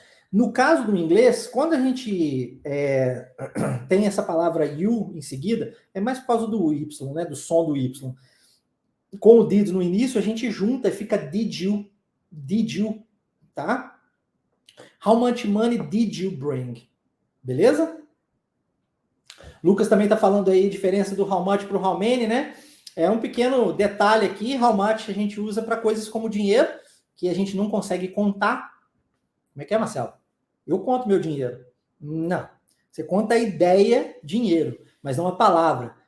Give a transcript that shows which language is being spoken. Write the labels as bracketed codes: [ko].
[pt] No caso do inglês, quando a gente tem essa palavra you em seguida, é mais por causa do Y, né, do som do Y. Com o did no início, a gente junta e fica [en] did you, [pt] tá? [en] How much money did you bring? [pt] Beleza? Lucas também está falando aí a diferença do [en] how much [pt] para o [en] how many, [pt] né? É um pequeno detalhe aqui, how much a gente usa para coisas como dinheiro, que a gente não consegue contar. Como é que é, Marcelo? Eu conto meu dinheiro. Não. Você conta a ideia, dinheiro, mas não a palavra.